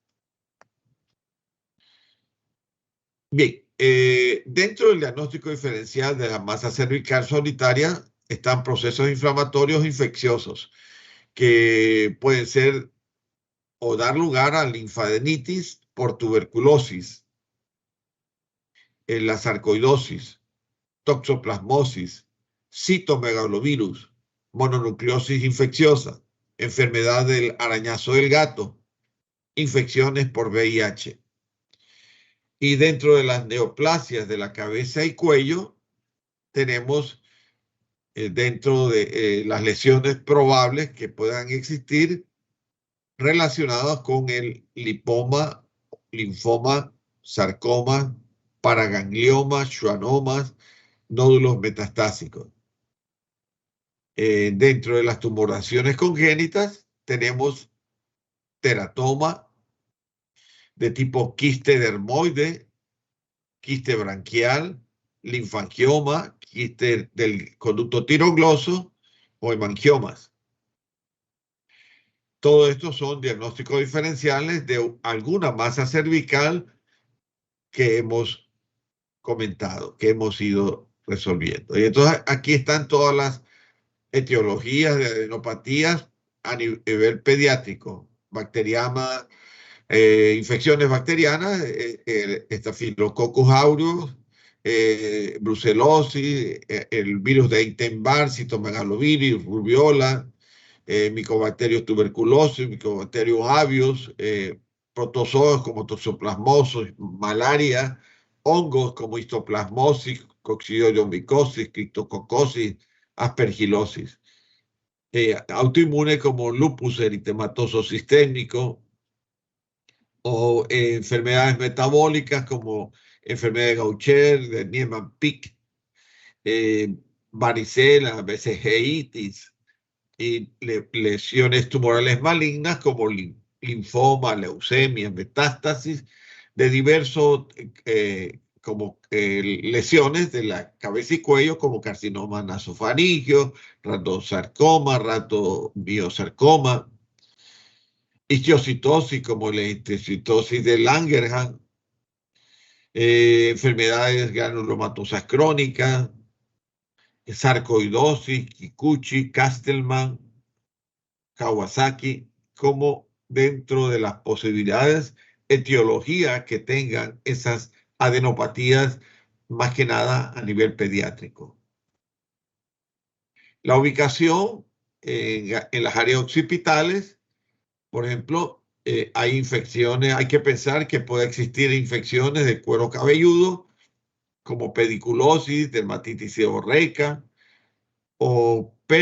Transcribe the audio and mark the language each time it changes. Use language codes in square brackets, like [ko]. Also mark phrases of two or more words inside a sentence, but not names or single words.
[es] Bien, dentro del diagnóstico diferencial de la masa cervical solitaria están procesos inflamatorios infecciosos que pueden ser o dar lugar a linfadenitis por tuberculosis, la sarcoidosis, toxoplasmosis, citomegalovirus, mononucleosis infecciosa, enfermedad del arañazo del gato, infecciones por VIH. Y dentro de las neoplasias de la cabeza y cuello, tenemos dentro de las lesiones probables que puedan existir relacionadas con el lipoma, linfoma, sarcoma, paragangliomas, schwannomas, nódulos metastásicos. Dentro de las tumoraciones congénitas tenemos teratoma de tipo quiste dermoide, quiste branquial, linfangioma, quiste del conducto tirogloso o hemangiomas. Todo esto son diagnósticos diferenciales de alguna masa cervical que hemos comentado, que hemos ido resolviendo. Y entonces aquí están todas las etiologías de adenopatías a nivel pediátrico, bacteriana, infecciones bacterianas, Staphylococcus aureus, brucelosis, el virus de Epstein-Barr, citomegalovirus, rubiola, Mycobacterium tuberculosis, Mycobacterium avius, protozoos como toxoplasmosis, malaria, hongos como histoplasmosis, coccidioidomycosis, criptococosis, aspergilosis. Autoinmune como lupus eritematoso sistémico o enfermedades metabólicas como enfermedad de Gaucher, de Niemann-Pick, varicela, BCG-itis y lesiones tumorales malignas como linfoma, leucemia, metástasis de diversos como lesiones de la cabeza y cuello como carcinoma nasofaringeo, ratosarcoma, ratomiosarcoma, histiocytosis como la histiocytosis de Langerhans, enfermedades granulomatosas crónicas, sarcoidosis, Kikuchi, Castleman, Kawasaki, como dentro de las posibilidades etiología que tengan esas adenopatías, más que nada a nivel pediátrico. La ubicación en las áreas occipitales, por ejemplo, hay infecciones, hay que pensar que puede existir infecciones de cuero cabelludo, como pediculosis, dermatitis seborreica o